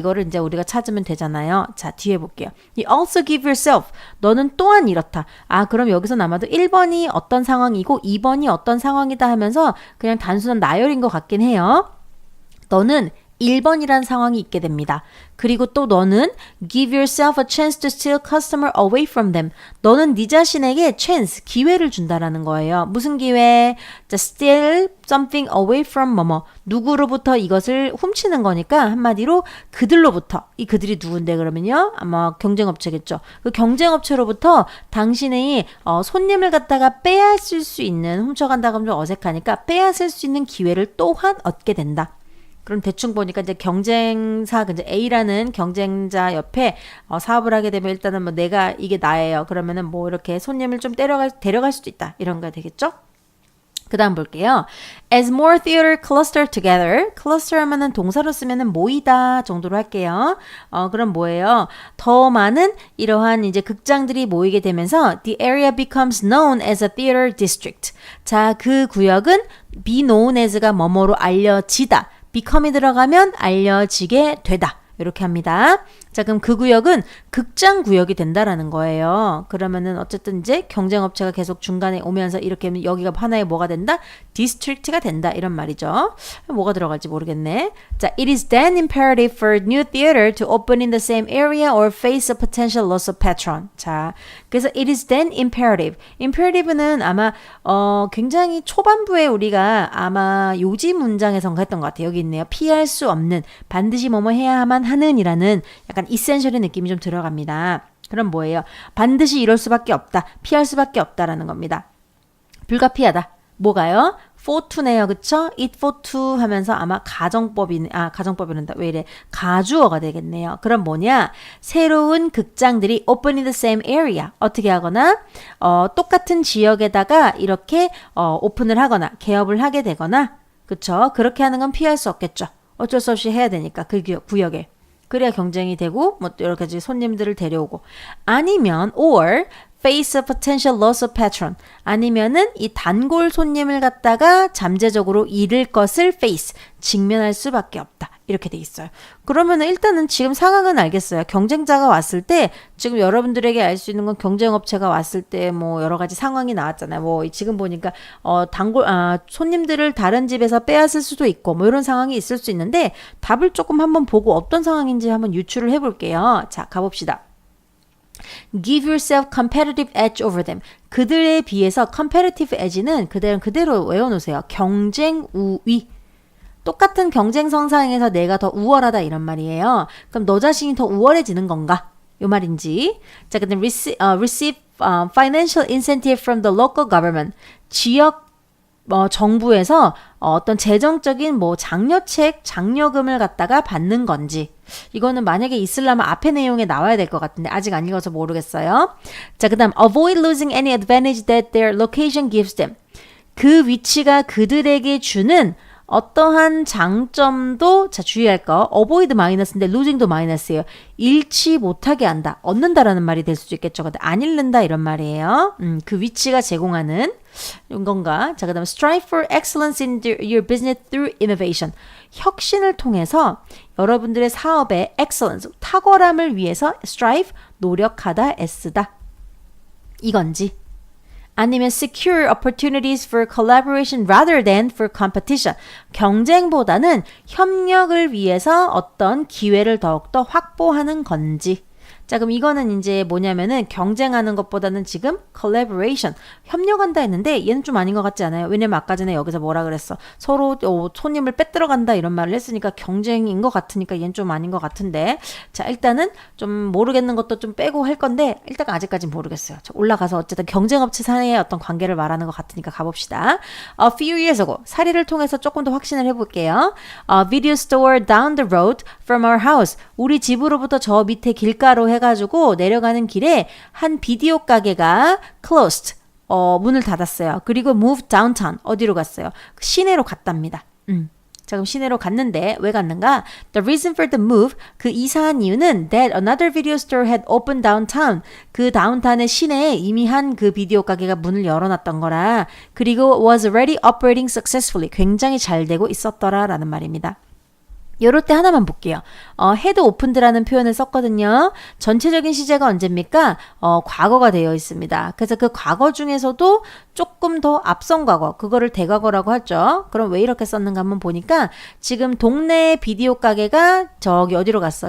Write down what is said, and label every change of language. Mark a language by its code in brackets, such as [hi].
[ko] 이거를 이제 우리가 찾으면 되잖아요. 자, 뒤에 볼게요. [en] You also give yourself. [ko] 너는 또한 이렇다. 아, 그럼 여기서 아마도 1번이 어떤 상황이고 2번이 어떤 상황이다 하면서 그냥 단순한 나열인 것 같긴 해요. 너는 1번이란 상황이 있게 됩니다. 그리고 또 너는 [en] give yourself a chance to steal customer away from them. [ko] 너는 네 자신에게 chance, 기회를 준다라는 거예요. 무슨 기회? [en] steal something away from 뭐뭐. [ko] 누구로부터 이것을 훔치는 거니까 한마디로 그들로부터. 이 그들이 누군데 그러면요? 아마 경쟁업체겠죠. 그 경쟁업체로부터 당신의 손님을 갖다가 빼앗을 수 있는, 훔쳐간다고 하면 좀 어색하니까 빼앗을 수 있는 기회를 또한 얻게 된다. 그럼 대충 보니까 이제 경쟁사, 이제 A라는 경쟁자 옆에 사업을 하게 되면 일단은 뭐 내가 이게 나예요. 그러면은 뭐 이렇게 손님을 좀 데려갈 수도 있다. 이런 거 되겠죠? 그 다음 볼게요. [en] As more theater cluster together. [ko] cluster 하면은 동사로 쓰면은 모이다 정도로 할게요. 그럼 뭐예요? 더 많은 이러한 이제 극장들이 모이게 되면서 [en] the area becomes known as a theater district. [ko] 자, 그 구역은 be known as가 뭐뭐로 알려지다. become이 들어가면 알려지게 되다. 이렇게 합니다. 자, 그럼 그 구역은 극장 구역이 된다라는 거예요. 그러면은 어쨌든 이제 경쟁업체가 계속 중간에 오면서 이렇게 하면 여기가 하나의 뭐가 된다? 디스트릭트가 된다. 이런 말이죠. 뭐가 들어갈지 모르겠네. [en] 자, it is then imperative for new theater to open in the same area or face a potential loss of patron. [ko] 자, 그래서 [en] it is then imperative. [ko] imperative는 아마 굉장히 초반부에 우리가 아마 요지 문장에선가 했던 것 같아요. 여기 있네요. 피할 수 없는, 반드시 뭐뭐 해야만 하는 이라는 약간 이센셜의 느낌이 좀 들어갑니다. 그럼 뭐예요? 반드시 이럴 수밖에 없다. 피할 수밖에 없다라는 겁니다. 불가피하다. 뭐가요? for to네요. 그쵸? it for to 하면서 아마 가정법이란다. 왜 이래? 가주어가 되겠네요. 그럼 뭐냐? 새로운 극장들이 [en] open in the same area. [ko] 어떻게 하거나 똑같은 지역에다가 이렇게 오픈을 하거나 개업을 하게 되거나 그쵸? 그렇게 하는 건 피할 수 없겠죠. 어쩔 수 없이 해야 되니까 그 구역에. 그래야 경쟁이 되고 뭐 여러 가지 손님들을 데려오고 아니면 [en] or face a potential loss of patron [ko] 아니면은 이 단골 손님을 갖다가 잠재적으로 잃을 것을 face 직면할 수밖에 없다. 이렇게 돼 있어요. 그러면 일단은 지금 상황은 알겠어요. 경쟁자가 왔을 때 지금 여러분들에게 알 수 있는 건 경쟁업체가 왔을 때 뭐 여러 가지 상황이 나왔잖아요. 뭐 지금 보니까 손님들을 다른 집에서 빼앗을 수도 있고 뭐 이런 상황이 있을 수 있는데 답을 조금 한번 보고 어떤 상황인지 한번 유추를 해볼게요. 자, 가봅시다. [en] Give yourself competitive edge over them. [ko] 그들에 비해서 competitive edge는 그대로 외워놓으세요. 경쟁 우위. 똑같은 경쟁 성상에서 내가 더 우월하다 이런 말이에요. 그럼 너 자신이 더 우월해지는 건가? 요 말인지. 자, 근데 [en] receive financial incentive from the local government. [ko] 지역 정부에서 어떤 재정적인 뭐 장려책, 장려금을 갖다가 받는 건지. 이거는 만약에 있으려면 앞에 내용에 나와야 될 것 같은데 아직 안 읽어서 모르겠어요. [en] 자, 그다음 avoid losing any advantage that their location gives them. [ko] 그 위치가 그들에게 주는 어떠한 장점도 자 주의할 거 avoid 마이너스인데 losing도 마이너스예요. 잃지 못하게 한다. 얻는다라는 말이 될 수도 있겠죠. 근데 안 잃는다 이런 말이에요. 그 위치가 제공하는 이런 건가? [en] 자, 그다음에 strive for excellence in your business through innovation. [ko] 혁신을 통해서 여러분들의 사업의 excellence, 탁월함을 위해서 strive, 노력하다, 애쓰다. 이건지. 아니면 [en] secure opportunities for collaboration rather than for competition. [ko] 경쟁보다는 협력을 위해서 어떤 기회를 더욱더 확보하는 건지. 자, 그럼 이거는 이제 뭐냐면은 경쟁하는 것보다는 지금 collaboration, 협력한다 했는데 얘는 좀 아닌 것 같지 않아요? 왜냐면 아까 전에 여기서 뭐라 그랬어? 서로 손님을 빼들어간다 이런 말을 했으니까 경쟁인 것 같으니까 얘는 좀 아닌 것 같은데. 자, 일단은 좀 모르겠는 것도 좀 빼고 할 건데 일단 아직까지는 모르겠어요. 자, 올라가서 어쨌든 경쟁업체 사이의 어떤 관계를 말하는 것 같으니까 가봅시다. [en] A few years ago, [ko] 사례를 통해서 조금 더 확신을 해볼게요. [en] A video store down the road from our house. [ko] 우리 집으로부터 저 밑에 길가로 해가지고 내려가는 길에 한 비디오 가게가 closed, 문을 닫았어요. 그리고 moved downtown, 어디로 갔어요? 시내로 갔답니다. 자, 그럼 시내로 갔는데 왜 갔는가? [en] The reason for the move, [ko] 그 이사한 이유는 [en] that another video store had opened downtown. [ko] 그 다운타운의 시내에 이미 한 그 비디오 가게가 문을 열어놨던 거라. 그리고 [en] was already operating successfully. [ko] 굉장히 잘 되고 있었더라라는 말입니다. 요럴 때 하나만 볼게요. had opened라는 표현을 썼거든요. 전체적인 시제가 언제입니까? 과거가 되어 있습니다. 그래서 그 과거 중에서도 조금 더 앞선 과거, 그거를 대과거라고 하죠. 그럼 왜 이렇게 썼는가 한번 보니까 지금 동네 비디오 가게가 저기 어디로 갔어?